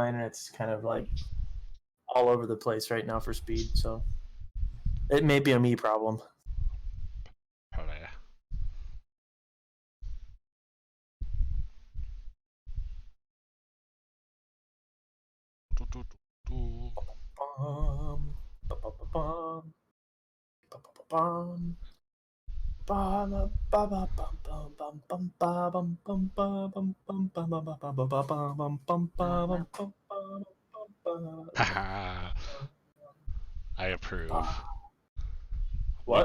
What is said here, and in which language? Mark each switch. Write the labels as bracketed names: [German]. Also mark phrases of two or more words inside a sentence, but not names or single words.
[English] My internet's kind of like all over the place right now for speed, so it may be a me problem. Probably. Bum, ba-ba-ba-bum, ba-ba-ba-bum, Haha. I approve. What